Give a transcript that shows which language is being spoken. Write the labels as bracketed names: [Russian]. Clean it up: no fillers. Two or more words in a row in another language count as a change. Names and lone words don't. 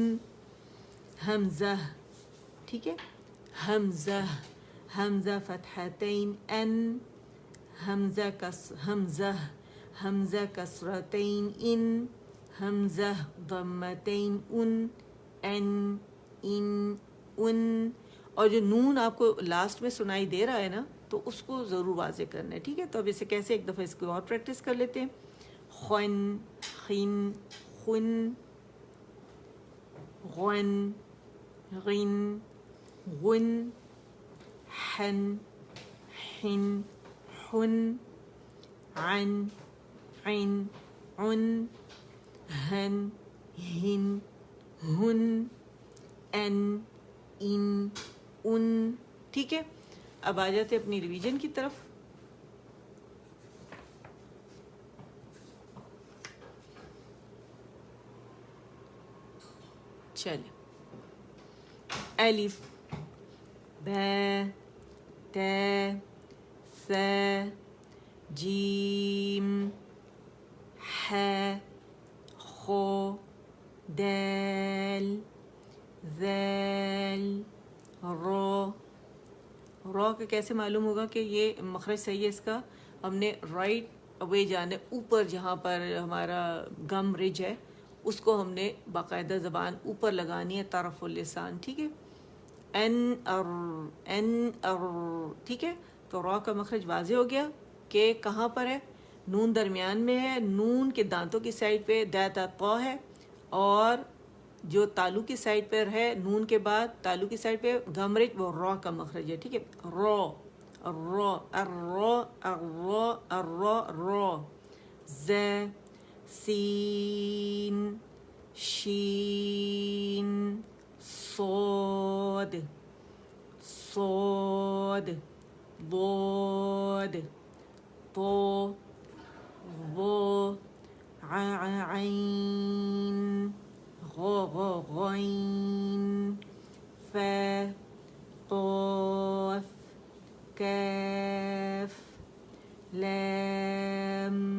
[Urdu] حمزہ، ٹھیک ہے، حمزہ حمزہ فتحتین ان، حمزہ حمزہ کسرتین ان، حمزہ ضمتین ان ان. اور جو نون آپ کو لاسٹ میں سنائی دے رہا ہے نا، تو اس کو ضرور واضح کرنا ہے، ٹھیک ہے. تو اب اسے کیسے، ایک دفعہ اس کو اور پریکٹس کر لیتے ہیں. خن خن خن، غن غن غن، حن حن حن، عن عن عن، ہن ہن ہن، ان ان. ٹھیک ہے، اب آ جاتے اپنی ریویژن کی طرف. چلیں، الف ب ت ث جیم ح خ دال ذال را. را کا کیسے معلوم ہوگا کہ یہ مخرج صحیح ہے اس کا؟ ہم نے [English] right away [Urdu] جانے، اوپر جہاں پر ہمارا گم رج ہے اس کو ہم نے باقاعدہ زبان اوپر لگانی ہے، [Arabic] طرف اللسان، [Urdu] ٹھیک ہے. این ار، ٹھیک ہے. تو را کا مخرج واضح ہو گیا کہ کہاں پر ہے. نون درمیان میں ہے، نون کے دانتوں کی سائڈ پہ دا قا ہے، اور جو تالو کی سائڈ پر ہے نون کے بعد تالو کی سائڈ پہ گمرج، وہ را کا مخرج ہے، ٹھیک ہے. را را الرا الرا الرا را. ز سین شین صاد صاد ضاد طا ظا عین غین فا قاف کاف لام